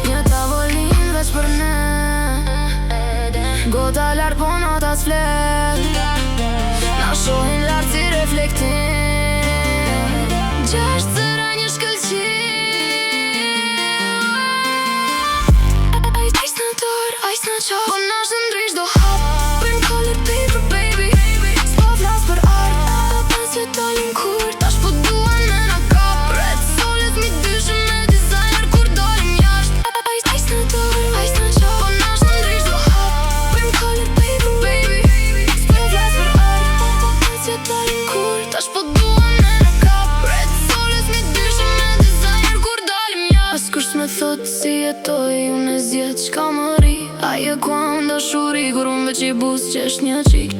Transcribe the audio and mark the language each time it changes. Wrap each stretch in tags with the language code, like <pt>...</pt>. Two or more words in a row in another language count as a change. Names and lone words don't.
<sq>Një tavolinë veç për ne. Gota lart, po nota s'flet. Na shohin lart si reflektim. Gjashtë zëra, një shkëlqim. Ai, ai s'në dorë, ai s'në qafë, po na shndrish do hap. Bëjmë</sq> <en>color paper, baby.</en> <sq>S'po flas për art, ata tan si dalim kur, tash po duan me na kap. Red Soles mbi dyshë me designer kur dalim jashtë. Ai, ai s'në dorë, ai s'në qafë, po na shndrish do hap. Bëjmë</sq> <en>color paper, baby.</en> <sq>S'po flas për art, ata tan si dalim kur, tash po duan me na kap. Red Soles mbi dyshë me designer kur dalim jashtë. Askush s'me thot si jetoj, unë e zgjedh çka më ri. Ai e kuan dashuri, kur unë veç i buz qesh një qik.</sq>